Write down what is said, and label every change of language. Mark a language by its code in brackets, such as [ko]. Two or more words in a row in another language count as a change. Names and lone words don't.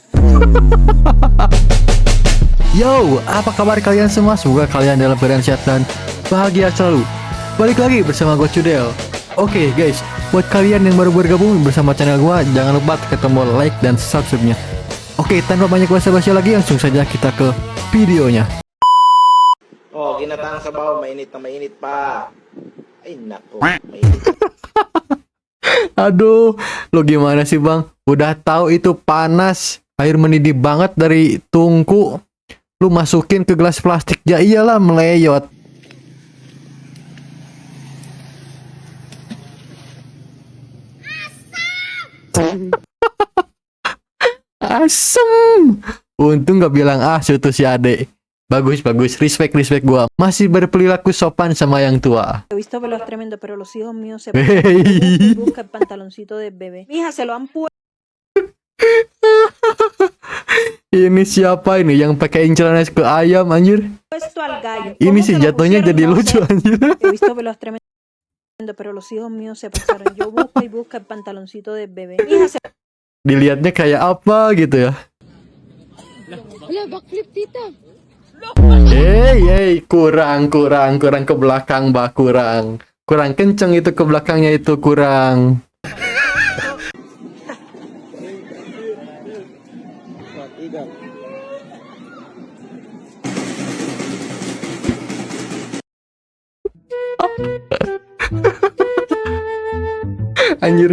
[id] Yo, apa kabar kalian semua? Semoga kalian dalam keadaan sehat dan bahagia selalu. Balik lagi bersama gue Cudel. Oke guys, buat kalian yang baru bergabung bersama channel gue, jangan lupa tekan tombol like dan subscribe-nya. Oke, tanpa banyak basa-basi lagi, langsung saja kita ke videonya. [tl] Oh, kinatang sa baw, mainit na mainit pa. Ay, nako, mainit. [id] Aduh, lo gimana sih bang? Udah tahu itu panas, air mendidih banget dari tungku. Lu masukin ke gelas plastik, ya iyalah meleyot. Asem. Untung gak bilang asu tuh si adek. Bagus, respect gua. Masih berperilaku sopan sama yang tua. [es] He visto pelos tremendos, pero los hijos míos se Hey. busca el pantaloncito de bebé. Mija, se lo han puesto [id] Ini siapa ini yang pakai celana ke ayam anjir? [es] al gallo. [id] Ini [es] ¿Cómo [id] sih [es] se lo [id] jatuhnya [es] pusieron? [id] jadi [es] No [id] lucu [es] sé. [id] anjir. [es] He visto pelos tremendos, pero los hijos míos se pasaron. Yo busco y busca el pantaloncito de bebé. Mija, se [id] Dilihatnya kayak apa gitu ya. [tl] Wala, backflip tita. [id] Hey, kurang ke belakang, Mbak, kurang kenceng itu ke belakangnya itu kurang. Anjir.